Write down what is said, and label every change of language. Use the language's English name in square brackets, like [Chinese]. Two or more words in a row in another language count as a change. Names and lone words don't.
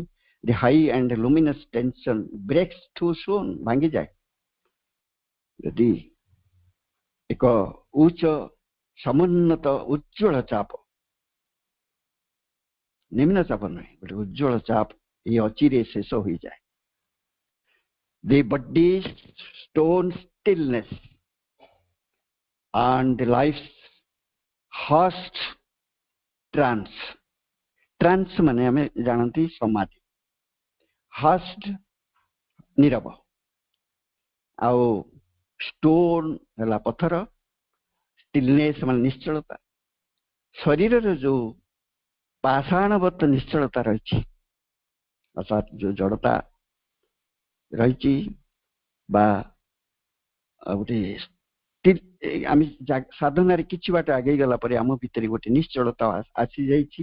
[English] the high and luminous tension breaks too soon, [Odia] ଭାଙ୍ଗିଯାଏ ଯଦି ଏକ ଉଚ୍ଚ ସମୁନ୍ନତ ଉଜ୍ଜ୍ୱଳ ଚାପ, ନିମ୍ନ ଚାପ ନୁହେଁ, ଗୋଟେ ଉଜ୍ଜ୍ୱଳ ଚାପ ଏଇ ଅଚିରେ ଶେଷ ହୋଇଯାଏ। [English] the body stone stillness and the life's hushed trance. [Odia] Trance ମାନେ ଆମେ ଜାଣନ୍ତି ସମାଧି, hushed ନୀରବ, ଆଉ ଷ୍ଟୋନ ହେଲା ପଥର, ଷ୍ଟିଲନେସ୍ ମାନେ ନିଶ୍ଚଳତା। ଶରୀରର ଯୋଉ ପାଷାଣବତ ନିଶ୍ଚଳତା ରହିଛି, ଅର୍ଥାତ୍ ଯୋଉ ଜଡତା ରହିଛି ବା ଗୋଟେ ଆମେ ସାଧନାରେ କିଛି ବାଟ ଆଗେଇ ଗଲା ପରେ ଆମ ଭିତରେ ଗୋଟେ ନିଶ୍ଚଳତା ଆସିଯାଇଛି।